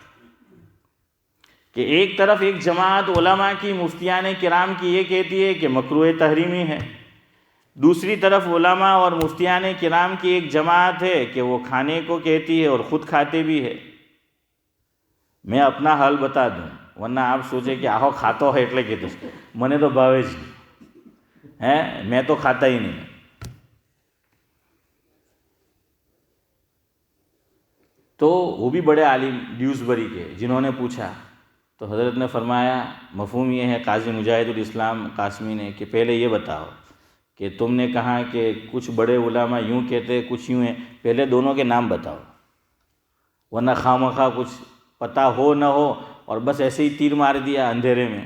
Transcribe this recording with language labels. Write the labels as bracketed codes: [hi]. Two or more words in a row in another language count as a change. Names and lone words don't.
[ur] کہ ایک طرف ایک جماعت علماء کی، مفتیان کرام کی یہ کہتی ہے کہ مکروہ تحریمی ہے، دوسری طرف علماء اور مفتیان کرام کی ایک جماعت ہے کہ وہ کھانے کو کہتی ہے اور خود کھاتے بھی ہے۔ میں اپنا حال بتا دوں، ورنہ آپ سوچیں کہ آہو کھاتو ہے [gu] એટલે કીધું મને તો ભાવે જ નહીં، [ur] میں تو کھاتا ہی نہیں۔ تو وہ بھی بڑے عالم ڈیوزبری کے، جنہوں نے پوچھا تو حضرت نے فرمایا مفہوم یہ ہے، قاضی مجاہد الاسلام قاسمی نے، کہ پہلے یہ بتاؤ کہ تم نے کہا کہ کچھ بڑے علماء یوں کہتے کچھ یوں ہیں، پہلے دونوں کے نام بتاؤ، ورنہ خواہ کچھ پتہ ہو نہ ہو اور بس ایسے ہی تیر مار دیا اندھیرے میں۔